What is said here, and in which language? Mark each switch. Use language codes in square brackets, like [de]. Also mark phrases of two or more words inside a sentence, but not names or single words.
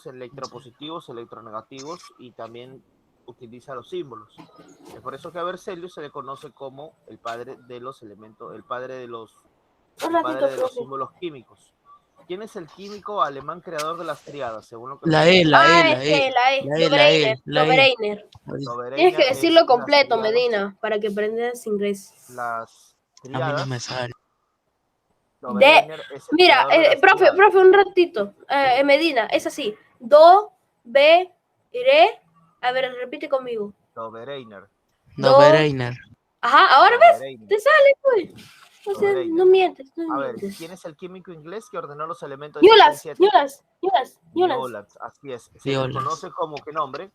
[es] elementos químicos en electropositivos, electronegativos y también utiliza los símbolos. Es por eso que a Berzelius se le conoce como el padre de los elementos, el padre de los símbolos químicos. ¿Quién es el químico alemán creador de las triadas? Según lo que La me E, dice. la E, Ah, la E. la E. La E, la E, la E. Dobereiner. Dobereiner Tienes que es decirlo las completo, triadas. Medina, para que aprendas inglés. Las A mí no triadas. me sale. Dobereiner es el Mira, creador de las triadas. profe, un ratito. Medina, es así. Do, be, re. A ver, repite conmigo. Dobereiner. Dobereiner. Ajá, ahora ves, Dobereiner. te sale, pues. O sea, Dobereiner. no mientes, no A ver, mientes. ¿quién es el químico inglés que ordenó los elementos de 7 en 7? Newlands. Así es. Se le Violas. conoce como qué nombre.